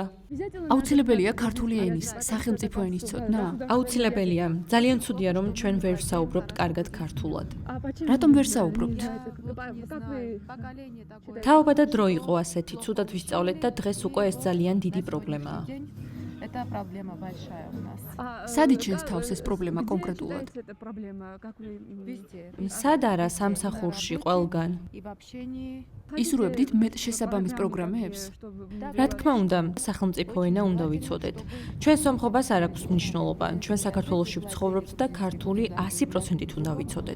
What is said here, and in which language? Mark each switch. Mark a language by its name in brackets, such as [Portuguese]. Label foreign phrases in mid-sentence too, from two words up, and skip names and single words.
[Georgian] აუცილებელია ქართული ენის, სახელმწიფო ენის ცოდნა? აუცილებელია. ძალიან ცუდია, რომ ჩვენ ვერ ვსაუბრობთ კარგად ქართულად. რატომ ვერ საუბრობთ? თაობა და დრო იყო ასეთი, ცუდად ვისწავლეთ და დღეს უკვე ეს ძალიან დიდი პრობლემაა. [Russian] Это проблема большая у нас. [Georgian] სად იჩენს თავს ეს პრობლემა კონკრეტულად? სად არა სამსახურში ყველგან? ისურვებდით მეტ შესაბამის პროგრამებს? რა თქმა უნდა, სახელმწიფო ენა უნდა ვიცოდეთ. ჩვენ სომხობას არ აქვს მნიშვნელობა. ჩვენ საქართველოში ვცხოვრობთ და ქართული 100%-ით უნდა ვიცოდეთ.